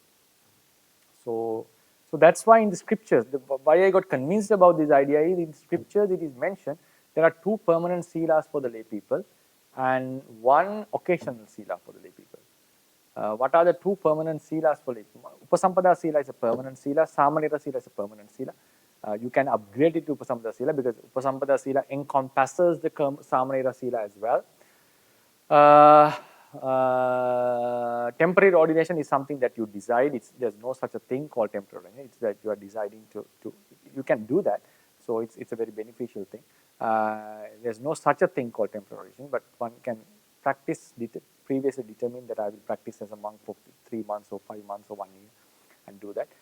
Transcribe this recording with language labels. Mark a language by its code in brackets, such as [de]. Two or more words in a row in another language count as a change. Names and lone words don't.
[en] So that's why in the scriptures, why I got convinced about this idea is in the scriptures it is mentioned there are 2 permanent silas for the lay people and 1 occasional sila for the lay people. What are the 2 permanent silas for lay people? [pi] Upasampada sila [en] is a permanent sila, [pi] Samanera sila [en] is a permanent sila. You can upgrade it to [pi] Upasampada sila [en] because [pi] Upasampada sila [en] encompasses the [pi] Samanera sila [en] as well. Temporary ordination is something that you decide. There's no such a thing called temporary ordination. It's that you are deciding to you can do that. So it's a very beneficial thing. There's no such a thing called temporary ordination, but one can practice, previously determine that I will practice as a monk for 3 months or 5 months or 1 year and do that.